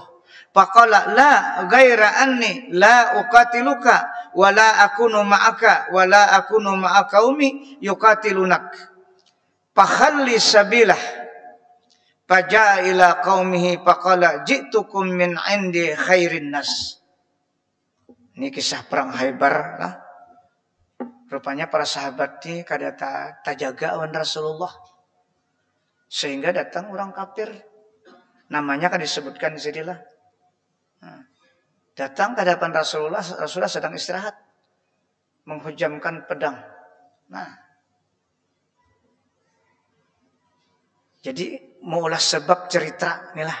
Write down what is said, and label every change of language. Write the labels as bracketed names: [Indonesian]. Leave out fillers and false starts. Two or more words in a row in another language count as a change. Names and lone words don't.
[Arabic] فقال لا غير أني لا أقاتلك ولا أكون معك ولا أكون مع قوم يقاتلونك. فخلى سبيله. فجاء إلى قومه فقال جئتكم من عند خير الناس. [Banjar] Ini kisah perang Khaibar lah. Rupanya para sahabat ini kada tajaga awan Rasulullah. Sehingga datang orang kafir. Namanya kan disebutkan di sinilah. Datang ke hadapan Rasulullah, Rasulullah sedang istirahat. Menghujamkan pedang. Nah. Jadi maulah sebab cerita inilah.